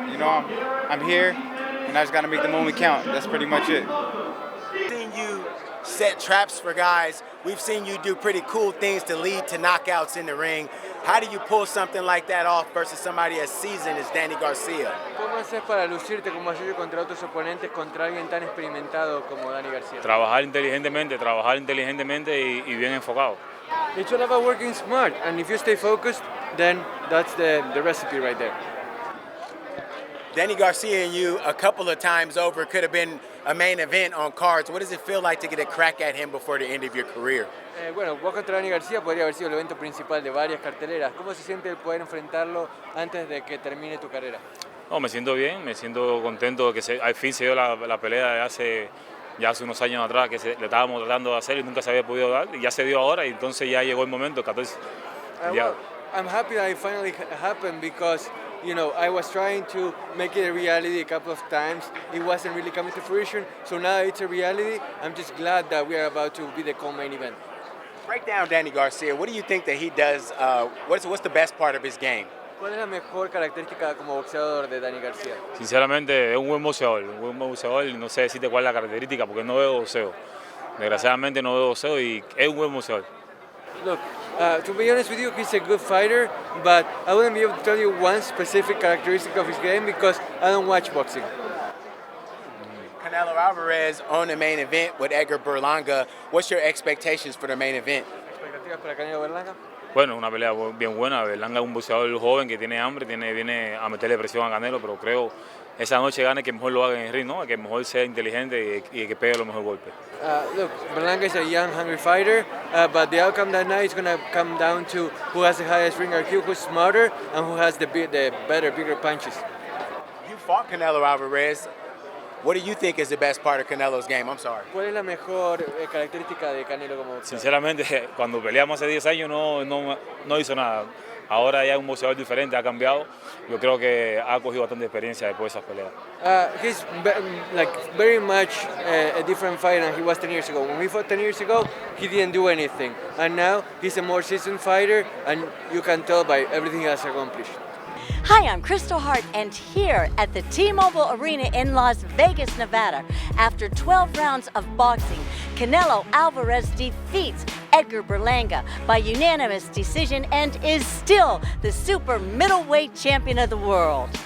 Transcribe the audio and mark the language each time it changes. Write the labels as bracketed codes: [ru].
[en] You know, I'm here, and I just gotta make the moment count. That's pretty much it. We've seen you set traps for guys. We've seen you do pretty cool things to lead to knockouts in the ring. How do you pull something like that off versus somebody as seasoned as Danny Garcia? [es] ¿Cómo haces para lucirte como haces contra otros oponentes, contra alguien tan experimentado como Danny Garcia? Trabajar inteligentemente y bien enfocado. [en] It's all about working smart, and if you stay focused, then that's the recipe right there. Danny Garcia and you a couple of times over could have been a main event on cards. What does it feel like to get a crack at him before the end of your career? [es] Bueno, vos contra Danny Garcia podría haber sido el evento principal de varias carteleras. ¿Cómo se siente el poder enfrentarlo antes de que termine tu carrera? No, me siento bien, me siento contento de que al fin se dio la pelea de hace unos años atrás que le estábamos tratando de hacer y nunca se había podido dar. Y ya se dio ahora y entonces ya llegó el momento, 14. [en] Well, I'm happy that it finally happened because, you know, I was trying to make it a reality a couple of times. It wasn't really coming to fruition. So now it's a reality. I'm just glad that we are about to be the co-main event. Break down Danny Garcia. What do you think that he does? What's the best part of his game? [es] ¿Cuál es la mejor característica como boxeador de Danny Garcia? Sinceramente es un buen boxeador y no sé decirte cuál es la característica porque no veo boxeo. Desgraciadamente no veo boxeo y es un buen boxeador. [en] Look, to be honest with you, he's a good fighter, but I wouldn't be able to tell you one specific characteristic of his game because I don't watch boxing. Canelo Alvarez on the main event with Edgar Berlanga. What's your expectations for the main event? [es] ¿Expectativas para Canelo Berlanga? Bueno, una pelea bien buena. Berlanga es un boxeador joven que tiene hambre, viene a meterle presión a Canelo, pero creo esa noche gane que mejor lo haga en el ring, ¿no? Que mejor sea inteligente y que pegue los mejores golpes. [en] Look, Berlanga is a young, hungry fighter, but the outcome that night is going to come down to who has the highest ring IQ, who's smarter, and who has the better, bigger punches. You fought Canelo Alvarez. What do you think is the best part of Canelo's game? I'm sorry. [es] ¿Cuál es la mejor característica de Canelo como boxeador? Sinceramente, cuando peleamos hace 10 años no hizo nada. Ahora ya es un boxeador diferente, ha cambiado. Yo creo que ha cogido bastante experiencia después de esas peleas. [en] He's like very much a different fighter than he was 10 years ago. When we fought 10 years ago, he didn't do anything. And now he's a more seasoned fighter, and you can tell by everything he has accomplished. Hi, I'm Kristal Hart, and here at the T-Mobile Arena in Las Vegas, Nevada, after 12 rounds of boxing, Canelo Alvarez defeats Edgar Berlanga by unanimous decision and is still the super middleweight champion of the world.